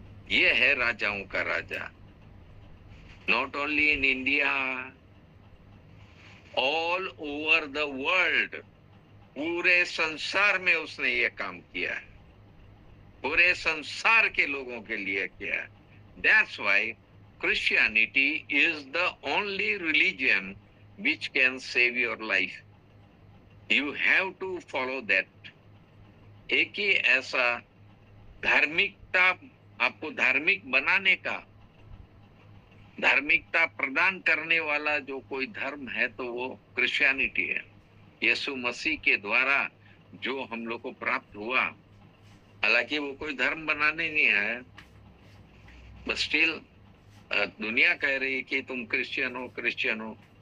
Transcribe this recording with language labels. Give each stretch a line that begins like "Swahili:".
Hindi: ये है राजाओं का राजा।
English: not only in India, all over the world,
Hindi: पूरे संसार में उसने ये काम किया है, पूरे संसार के लोगों के लिए किया है।
English: That's why Christianity is the only religion which can save your life. You have to follow that.
Hindi: एक ही ऐसा धार्मिकता, आपको धार्मिक बनाने का, धार्मिकता प्रदान करने वाला जो कोई धर्म है तो वो क्रिश्चियनिटी है। यीशु मसीह के द्वारा जो हम लोग को प्राप्त हुआ, हालांकि वो कोई धर्म बनाने नहीं आया,
English: but still
Hindi: दुनिया कह रही है कि तुम क्रिश्चियन हो, क्रिश्चियन हो।